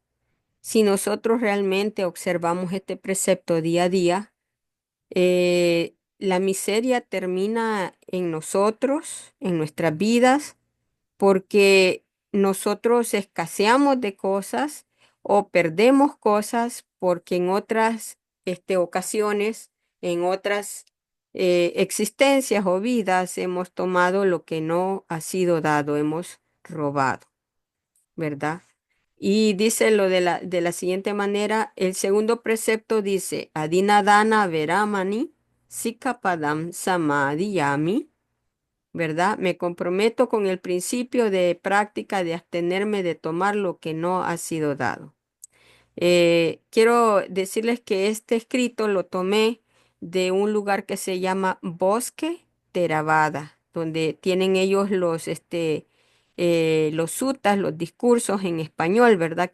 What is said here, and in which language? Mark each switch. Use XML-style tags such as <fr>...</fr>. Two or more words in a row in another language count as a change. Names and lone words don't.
<es>Si nosotros realmente observamos este precepto día a día, la miseria termina en nosotros, en nuestras vidas, porque nosotros escaseamos de cosas o perdemos cosas porque en otras ocasiones, en otras existencias o vidas hemos tomado lo que no ha sido dado, hemos robado, ¿verdad? Y dice lo de la siguiente manera, el segundo precepto dice,</es> <pi>Adinadana veramani sikapadam samadhiyami,</pi> <es>¿verdad? Me comprometo con el principio de práctica de abstenerme de tomar lo que no ha sido dado. Quiero decirles que este escrito lo tomé de un lugar que se llama Bosque Theravada, donde tienen ellos los suttas, los discursos en español, ¿verdad?</es>